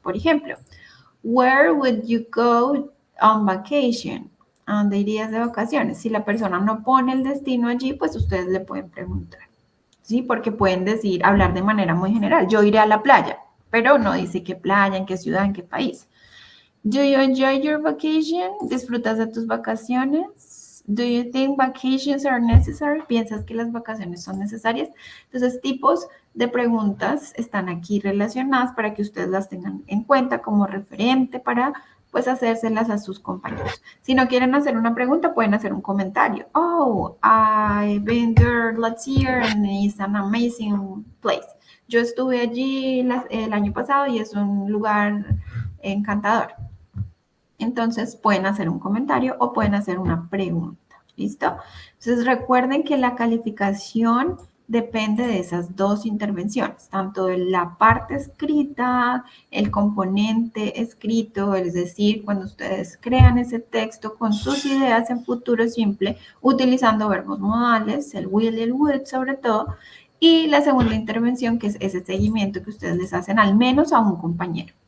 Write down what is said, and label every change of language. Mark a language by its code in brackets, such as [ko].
[es] Por ejemplo, [en] where would you go on vacation? [es] ¿A dónde irías de vacaciones? Si la persona no pone el destino allí, pues ustedes le pueden preguntar. ¿Sí? Porque pueden decir, hablar de manera muy general. Yo iré a la playa, pero no dice qué playa, en qué ciudad, en qué país. [en] Do you enjoy your vacation? [es] ¿Disfrutas de tus vacaciones? [en] Do you think vacations are necessary? [es] ¿Piensas que las vacaciones son necesarias? Entonces, tipos de preguntas están aquí relacionadas para que ustedes las tengan en cuenta como referente para pues hacérselas a sus compañeros. Si no quieren hacer una pregunta, pueden hacer un comentario. [en] Oh, I've been there last year and it's an amazing place. [es] Yo estuve allí el año pasado y es un lugar encantador. Entonces pueden hacer un comentario o pueden hacer una pregunta. ¿Listo? Entonces recuerden que la calificación depende de esas dos intervenciones, tanto de la parte escrita, el componente escrito, es decir, cuando ustedes crean ese texto con sus ideas en futuro simple, utilizando verbos modales, el will y el would sobre todo, y la segunda intervención que es ese seguimiento que ustedes les hacen al menos a un compañero.